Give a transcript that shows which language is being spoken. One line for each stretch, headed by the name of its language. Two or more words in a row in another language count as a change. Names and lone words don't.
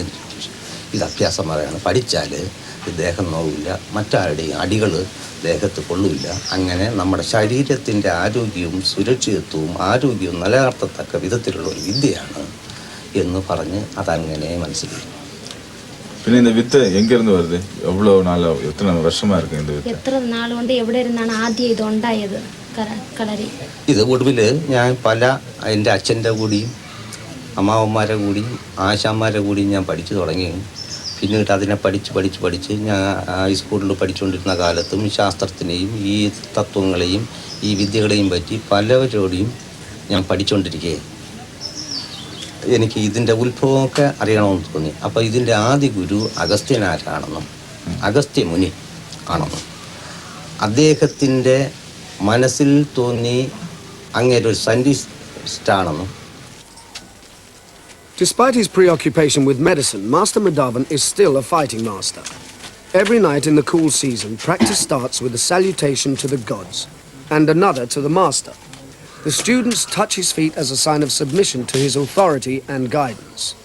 Malayalam: ഇത് അഭ്യാസം പറയാണ്. പഠിച്ചാൽ ദേഹം നോവില്ല, മറ്റാരുടെയും അടികൾ ദേഹത്ത് കൊള്ളില്ല. അങ്ങനെ നമ്മുടെ ശരീരത്തിൻ്റെ ആരോഗ്യവും ആരോഗ്യവും നിലനിർത്തത്തക്ക വിധത്തിലുള്ള ഒരു വിദ്യയാണ് എന്ന് പറഞ്ഞ് അതങ്ങനെ മനസ്സിലാക്കി.
Tamil: പിന്നെ இந்த வித்து எங்க இருந்து வருது? எவ்வளவு நாளா, எத்தனை வருஷமா இருக்கு இந்த வித்து?
Malayalam: എത്ര നാൾ കൊണ്ട് എവിടെ ഇരുന്നാണ് ആദ്യം ഇത് ഉണ്ടായത് കളരി? ഇത് ഒടുവിൽ ഞാൻ എൻ്റെ അച്ഛൻ്റെ കൂടിയും അമ്മാവന്മാരെ കൂടിയും ആശാന്മാരെ കൂടിയും ഞാൻ പഠിച്ചു തുടങ്ങി. പിന്നീട് അതിനെ പഠിച്ച് ഞാൻ ഹൈസ്കൂളിൽ പഠിച്ചുകൊണ്ടിരുന്ന കാലത്തും ശാസ്ത്രത്തിനെയും ഈ തത്വങ്ങളെയും ഈ വിദ്യകളെയും പറ്റി പലവരോടെയും ഞാൻ പഠിച്ചുകൊണ്ടിരിക്കുകയാണ്. എനിക്ക് ഇതിൻ്റെ ഉത്ഭവമൊക്കെ അറിയണമെന്ന് തോന്നി. അപ്പോൾ ഇതിൻ്റെ ആദ്യ ഗുരു അഗസ്ത്യനാരാണെന്നും അഗസ്ത്യമുനി ആണെന്നും അദ്ദേഹത്തിൻ്റെ മനസ്സിൽ തോന്നി അങ്ങേരൊരു സയൻറ്റിസ്റ്റാണെന്നും.
English: Despite his preoccupation with medicine, Master Madhavan is still a fighting master. Every night in the cool season, practice starts with a salutation to the gods and another to the master. The students touch his feet as a sign of submission to his authority and guidance.